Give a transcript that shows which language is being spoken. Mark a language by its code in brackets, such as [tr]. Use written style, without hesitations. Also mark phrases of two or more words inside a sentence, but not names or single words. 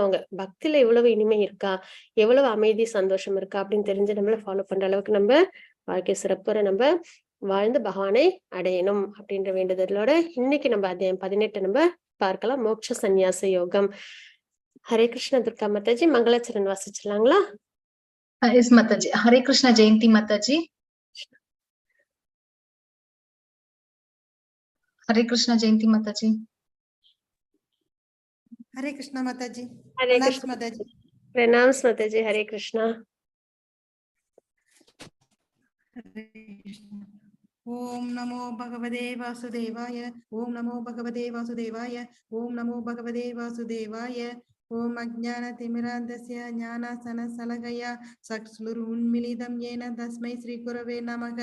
[ta] அவங்க பக்தியில எவ்வளவு இனிமை இருக்கா, எவ்வளவு அமைதி சந்தோஷம் இருக்கா அப்படின்னு தெரிஞ்சு நம்மள ஃபாலோ பண்ற அளவுக்கு நம்ம வாழ்க்கை சிறப்புற நம்ம வாழ்ந்து பகவானை அடையணும் அப்படின்ற வேண்டுதலோட இன்னைக்கு நம்ம அத்தியாயம் 18 நம்ம பார்க்கலாம். மோட்ச சந்நியாச யோகம். ஹரே கிருஷ்ண துர்கா மாதாஜி, மங்களாச்சரண் வாசிச்சிடலாங்களா? எஸ் மாதாஜி. ஹரே கிருஷ்ண ஜெயந்தி மாதாஜி. [hi] हरे कृष्णा जयंती माता जी. हरे कृष्णा माता जी. हरे कृष्ण माता जी. प्रणाम माता जी. हरे कृष्णा. [sa] ओम नमो भगवते वासुदेवाय. ओम नमो भगवते वासुदेवाय. ओम नमो भगवते वासुदेवाय. ओम अज्ञानतिमिरान्धस्य ज्ञानासनशलाकया चक्षुरुन्मीलितं येन तस्मै श्रीगुरवे नमः.